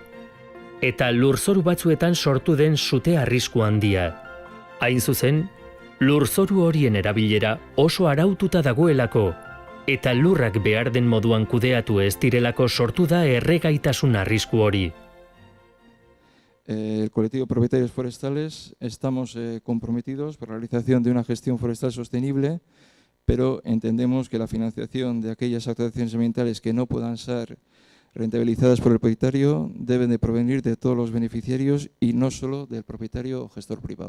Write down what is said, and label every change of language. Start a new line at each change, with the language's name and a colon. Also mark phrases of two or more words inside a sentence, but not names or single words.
Basque: Eta lurzoru batzuetan sortu den sute arrisku handia. Hain zuzen, lurzoru horien erabilera oso araututa dagoelako, eta lurrak behar den moduan kudeatu ez direlako sortu da erregaitasun arrisku hori.
Spanish: El colectivo de propietarios forestales estamos comprometidos por la realización de una gestión forestal sostenible, pero entendemos que la financiación de aquellas actuaciones ambientales que no puedan ser rentabilizadas por el propietario deben de provenir de todos los beneficiarios y no solo del propietario o gestor privado.